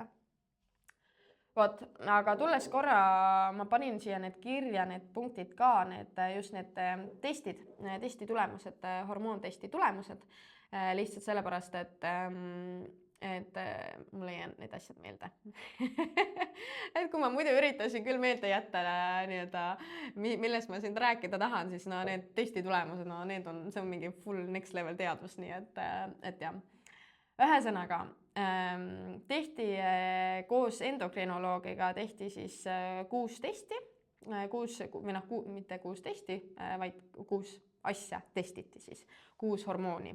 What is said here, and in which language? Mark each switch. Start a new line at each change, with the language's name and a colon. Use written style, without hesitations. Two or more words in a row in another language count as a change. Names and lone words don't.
Estonian: Vot, aga tulles korra, ma panin siia need kirja, need punktid ka, just need testid, testi tulemused, hormoontesti tulemused, lihtsalt sellepärast, et mul ei jäänud need asjad meelde. Et kui ma muidu üritasin küll meelde jätta millest ma siin rääkida tahan, siis need testi tulemused, see on mingi
English: full next level
Estonian: teadvus, nii et jah. Ühesõnaga, tehti koos endokrinoloogiga, tehti siis 6 testi, mitte 6 testi, vaid 6 asja testiti siis, 6 hormooni.